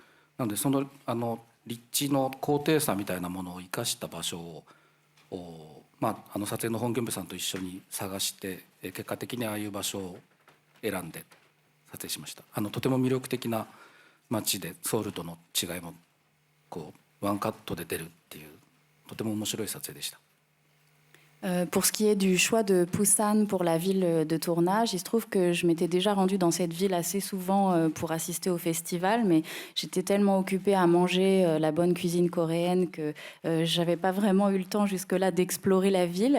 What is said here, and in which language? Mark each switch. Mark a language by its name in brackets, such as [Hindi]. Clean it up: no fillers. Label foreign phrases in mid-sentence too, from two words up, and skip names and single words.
[Japanese] なのでその立地の高低差みたいなものを生かした場所を撮影の本現部さんと一緒に探して結果的にああいう場所を選んで撮影しました。とても魅力的な街でソウルとの違いもワンカットで出るっていうとても面白い撮影でした。 [French] Pour ce qui est du choix de Busan pour la ville de tournage, il se trouve que je m'étais déjà rendue dans cette ville assez souvent pour assister au festival, mais j'étais tellement occupée à manger la bonne cuisine coréenne que j'avais pas vraiment eu le temps jusque-là d'explorer la ville.